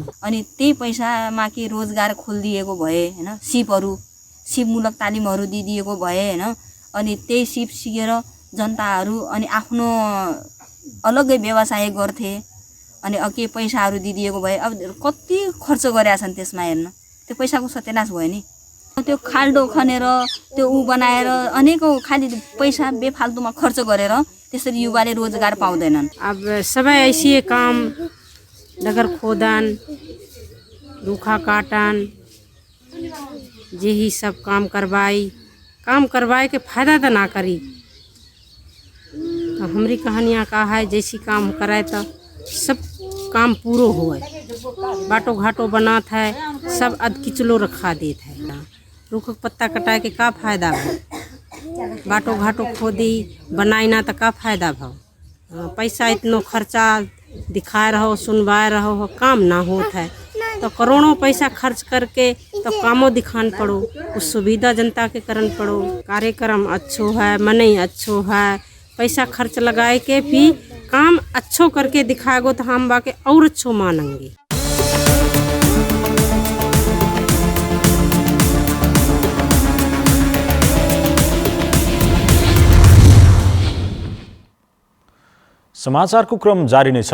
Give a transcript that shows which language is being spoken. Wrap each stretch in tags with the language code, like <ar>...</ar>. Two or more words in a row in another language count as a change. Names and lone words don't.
<ne>अनि त्यही पैसामा के रोजगार खोलिदिएको भए हैन, सिपमूलक तालिमहरू दिइदिएको भए हैन, अनि त्यही सिप सिकेर जनताहरू अनि आफ्नो अलग्गै व्यवसाय गर्थे, अनि के पैसाहरू दिइदिएको भए अब कति खर्च गरेका छन् त्यसमा हेर्न। त्यो पैसाको सत्यानाश भयो नि। त्यो खाल्डो खनेर त्यो बनाएर अनेकौँ खालि पैसा बेफाल्तुमा खर्च गरेर त्यसरी युवाले रोजगार पाउँदैनन्।</ne> <awa>अब सबै ऐसे काम डगर खोदन, रूखा काटन, यही सब काम करवाई के फायदा तो ना करी। तो हमारी कहानियाँ का है जैसी काम कराए तो सब काम पूरो हुए।</awa> <ne>बाटो घाटो</ne> <awa>बनात है, सब अध किचलो रखा देत है। रूख पत्ता कटाए के का फायदा है?</awa> <ne>बाटो घाटो</ne> <awa>खोदी बनाई ना तो का फायदा भाव? पैसा इतनो खर्चा दिखाए रहो, सुनवाए रहो, काम ना होत है। तो करोड़ों पैसा खर्च करके तो कामों दिखान पड़ो, कुछ सुविधा जनता के करन पड़ो। कार्यक्रम अच्छो है, मनई अच्छो है, पैसा खर्च लगाए के भी काम अच्छो करके दिखाएगो तो हम बाके और अच्छो मानेंगे।</awa> <ne>समाचारको क्रम जारी नै छ।</ne>